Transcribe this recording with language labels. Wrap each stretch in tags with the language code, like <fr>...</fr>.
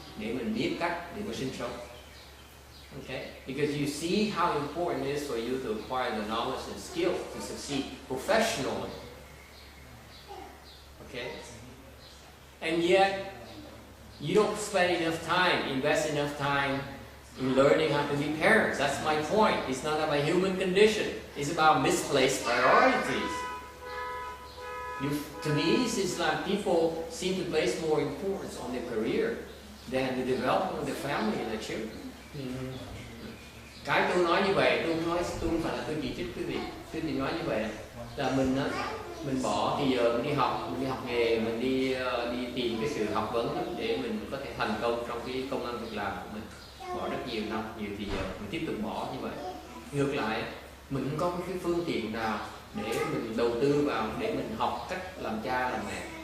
<vi>Để mình biết cách để mà sinh sống.</vi> <en>Okay? Because you see how important it is for you to acquire the knowledge and skills to succeed professionally. Okay? And yet, you don't spend enough time, invest enough time in learning how to be parents. That's my point. It's not about human condition. It's about misplaced priorities. To me, it's like people seem to place more importance on their career than the development of the family and the children.</en> <vi>Cái tôi nói như vậy, tôi không phải là tôi chỉ trích quý vị. Tôi chỉ nói như vậy là mình bỏ thì giờ mình đi học nghề, mình đi tìm cái sự học vấn để mình có thể thành công trong cái công ăn việc làm của mình. Bỏ rất nhiều năm, nhiều thì giờ mình tiếp tục bỏ như vậy. Ngược lại, mình không có cái phương tiện nào để mình đầu tư vào để mình học cách làm cha làm mẹ.</vi>